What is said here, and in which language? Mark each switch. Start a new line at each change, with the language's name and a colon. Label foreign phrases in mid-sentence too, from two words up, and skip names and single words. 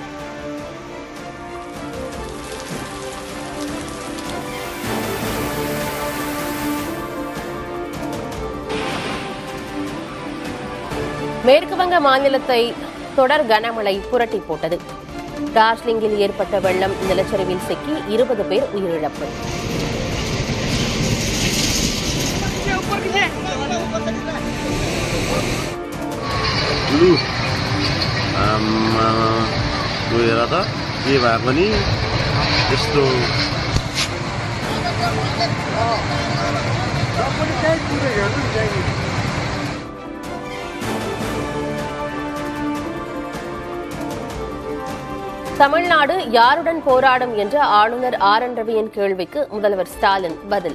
Tamil: மேற்குவங்க மாநிலத்தை தொடர் கனமழை புரட்டி போட்டது. டார்ஜிலிங்கில் ஏற்பட்ட வெள்ளம், நிலச்சரிவில் சிக்கி 20 பேர் உயிரிழப்பு.
Nepali: गएर त के भए पनि यस्तो
Tamil: தமிழ்நாடு யாருடன் போராடும் என்ற ஆளுநர் ஆர் என் ரவியின் கேள்விக்கு முதல்வர் ஸ்டாலின் பதில்.